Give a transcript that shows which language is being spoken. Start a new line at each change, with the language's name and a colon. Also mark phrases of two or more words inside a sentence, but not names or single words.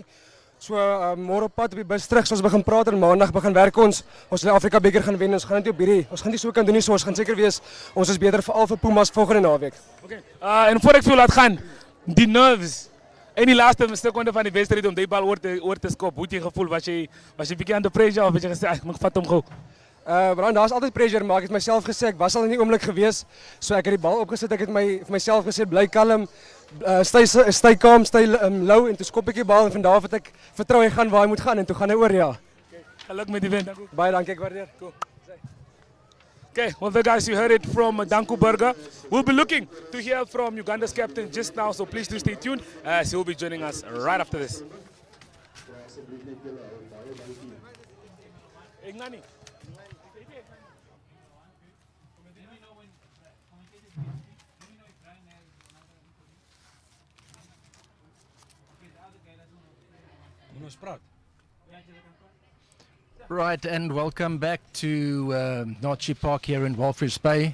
Afrikaans: So môre op pad op die bus terug, so ons begin praat en maandag begin werk ons die Afrika beker gaan wen. Ons gaan dit op hierdie, ons gaan nie so kan doen nie, so ons gaan seker wees ons is beter veral vir Pumas volgende naweek. Okay. En voor ek vir jou laat gaan, die nerves en die laaste sekonde van die wedstryd om die bal oor te skop, hoe het jy gevoel? Was jy bietjie
English: under pressure
Afrikaans: of het jy gesê ek moet vat hom gou? Brian, daar's altyd pressure, maar ek het myself gesê ek was al in die oomblik gewees, so ek het die bal opgesit, ek het vir myself gesê bly kalm.
English: Stay calm, stay low
Afrikaans: en toe skop ek die bal en van daar af het ek vertrou hy gaan waar hy moet gaan en toe gaan hy oor, ja. Geluk met die wen. Baie dankie, ek waardeer. Cool.
English: Okay, well the guys, you heard it from Danku Burger. We'll be looking to hear from Uganda's captain just now, so please do stay tuned as he will be joining us right after this. Ignani. Right, and welcome back to Nachi Park here in Walvis Bay.